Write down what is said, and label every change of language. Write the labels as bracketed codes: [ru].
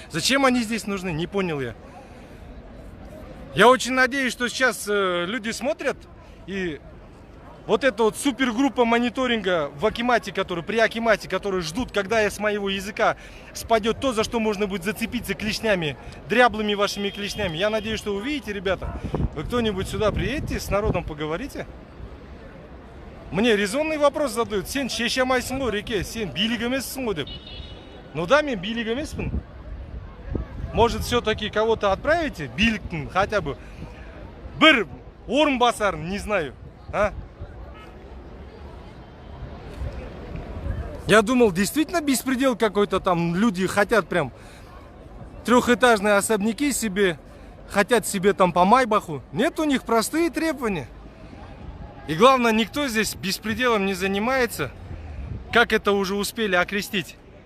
[ru] Зачем они здесь нужны? Не понял я. Я очень надеюсь, что сейчас люди смотрят и вот эта вот супергруппа мониторинга в акимате, при акимате, которые ждут, когда с моего языка спадет то, за что можно будет зацепиться клешнями, дряблыми вашими клешнями. Я надеюсь, что увидите, ребята. Вы кто-нибудь сюда приедете, с народом поговорите. Мне резонный вопрос задают. [kk] Сен шешемайсың ғой, реке, сен билік емессің ғой деп. [ru] Ну да, [kk] мен билік емеспін. [ru] Может, все-таки кого-то отправите? [kk] Биліктің [ru] хотя бы [kk] бір орынбасарын, [ru] не знаю, а? Я думал, действительно беспредел какой-то там. Люди хотят прям трехэтажные особняки себе, хотят себе там по Майбаху. Нет, у них простые требования. И главное, никто здесь беспределом не занимается, как это уже успели окрестить.